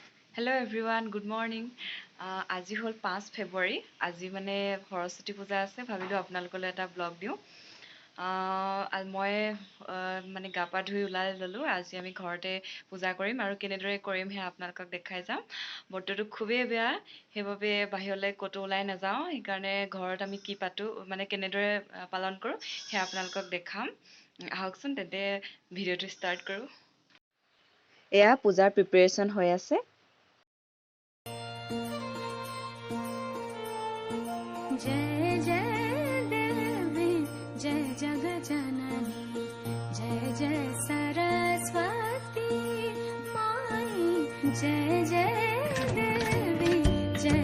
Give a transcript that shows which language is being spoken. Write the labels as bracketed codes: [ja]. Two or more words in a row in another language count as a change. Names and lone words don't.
[en] Hello everyone, good morning. [as] আজি হ'ল 5 ফেব্ৰুৱাৰী। আজি মানে সৰস্বতী পূজা আছে, ভাবিলোঁ আপোনালোকলৈ এটা ব্লগ দিওঁ। মই মানে গা পা ধুই ওলাই ল'লোঁ। আজি আমি ঘৰতে পূজা কৰিম আৰু কেনেদৰে কৰিম সেয়া আপোনালোকক দেখাই যাম। বতৰটো খুবেই বেয়া, সেইবাবে বাহিৰলৈ ক'তো ওলাই নাযাওঁ। সেইকাৰণে ঘৰত আমি কি পাতোঁ মানে কেনেদৰে পালন কৰোঁ সেয়া আপোনালোকক দেখাম। আহকচোন তেন্তে ভিডিঅ'টো ষ্টাৰ্ট কৰোঁ। এয়া পূজাৰ প্ৰিপেৰেশ্যন হৈ আছে। [hi] जय जय देवी जय जगजननी जय जय सरस्वती माई जय जय देवी जय